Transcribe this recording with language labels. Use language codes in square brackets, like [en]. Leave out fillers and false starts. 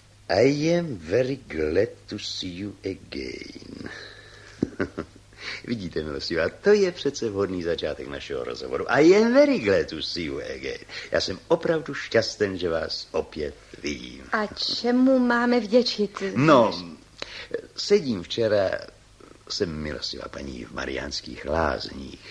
[en] I am very glad to see you again. [cs] Vidíte, milosti, a to je přece vhodný začátek našeho rozhovoru. [en] I am very glad to see you again. [cs] Já jsem opravdu šťastný, že vás opět vidím. A čemu máme vděčit? No, sedím včera, jsem, milostivá paní, v Mariánských lázních.